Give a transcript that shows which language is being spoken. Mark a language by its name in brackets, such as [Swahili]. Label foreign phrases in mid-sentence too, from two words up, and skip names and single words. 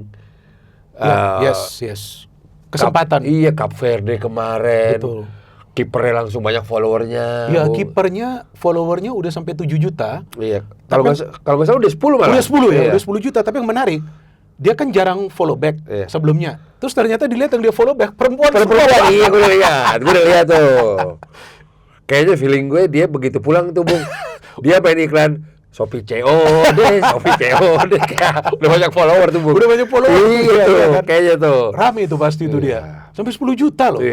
[Indonesian] Ya, yes. Kesempatan. Iya, Cape Verde kemarin. Betul. Kipernya langsung banyak followernya. Ya, kipernya followernya udah sampai 7 juta. Iya. Kalau nggak salah udah 10 malah. Udah 10 ya, Iya. udah 10 juta. Tapi yang menarik, dia kan jarang [English] follow back [Indonesian] Iya. sebelumnya. Terus ternyata dilihat yang dia [English] follow back [Indonesian] perempuan. Perempuan, iya gue udah lihat tuh. Kayaknya feeling gue dia begitu pulang tuh, Bung. Dia pengen iklan Shopee COD, kayak udah banyak follower tuh, Bung. Udah banyak follower. Iya tuh, kan? kayaknya tuh. Rame itu pasti itu Iya. dia. Sampai 10 juta loh.